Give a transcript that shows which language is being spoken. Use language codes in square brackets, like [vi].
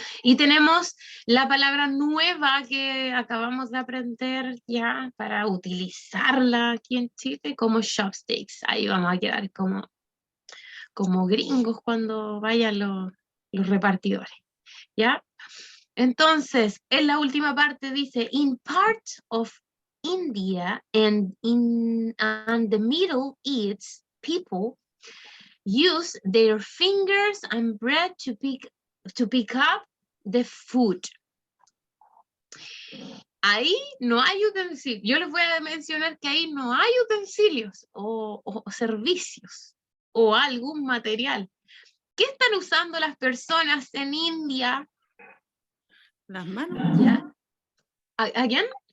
[es] Y tenemos la palabra nueva que acabamos de aprender ya para utilizarla aquí en Chile como chopsticks. Ahí vamos a quedar como gringos cuando vayan los repartidores. ¿Ya? Entonces, en la última parte dice, [en] in parts of India and the Middle East, people use their fingers and bread to pick up the food. [es] Ahí no hay utensilios. Yo les voy a mencionar que ahí no hay utensilios o servicios o algún material. ¿Qué están usando las personas en India? Las manos. ¿Ya? ¿Again?